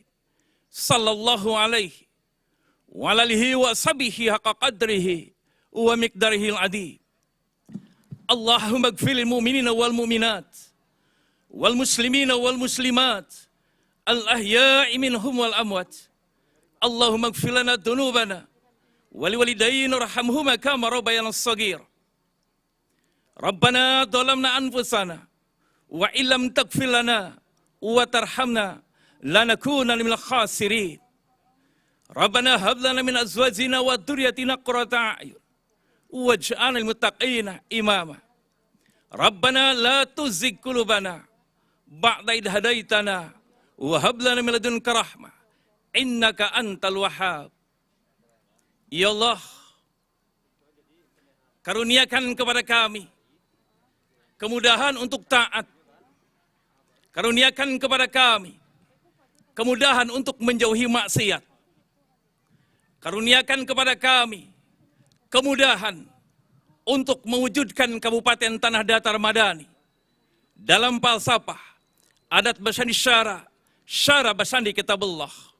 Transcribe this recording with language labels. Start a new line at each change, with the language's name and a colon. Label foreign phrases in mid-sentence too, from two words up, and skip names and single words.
Arabic: صلى الله عليه وعلى آله وصحبه حق قدره ومقداره العظيم. اللهم اغفر للمؤمنين والمؤمنات والمسلمين والمسلمات الأحياء منهم والأموات. اللهم اغفر لنا ذنوبنا ولوالدينا وارحمهما كما ربيانا صغيرا. ربنا ظلمنا أنفسنا وإن لم تغفر لنا وترحمنا لنكونن من الخاسرين. ربنا هب لنا من أزواجنا وذرياتنا قرة أعين واجعلنا للمتقين إماما. ربنا لا تزغ قلوبنا بعد إذ هديتنا وهب لنا من لدنك رحمة إنك أنت الوهاب.
Indonesian: Ya Allah, karuniakan kepada kami kemudahan untuk taat. Karuniakan kepada kami kemudahan untuk menjauhi maksiat. Karuniakan kepada kami kemudahan untuk mewujudkan Kabupaten Tanah Datar Madani dalam falsafah
Minangkabau: adat basandi syara basandi kitabullah.